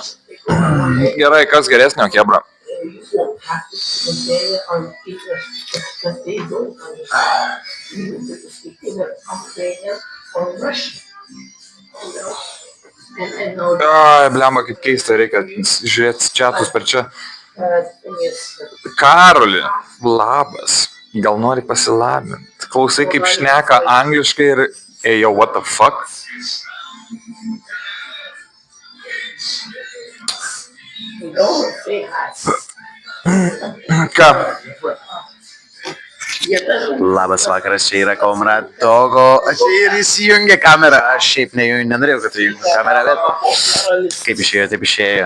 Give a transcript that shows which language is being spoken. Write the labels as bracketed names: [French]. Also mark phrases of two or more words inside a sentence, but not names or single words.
[Lithuanian] Gerai, kas geresnio kebra? Ai, blemba, kaip keista, reikia žiūrėti čiatus per čia. Karoli, labas. Gal nori pasilabinti? Klausai, kaip šneka angliškai ir... [English] Hey, yo, what the fuck? [Lithuanian] Ką? Labas vakaras, čia yra Komrad Dogo. Aš ir įsijungė kamerą. Aš šiaip nenorėjau, kad tu įjungė kamerą, bet kaip išėjo, taip išėjo.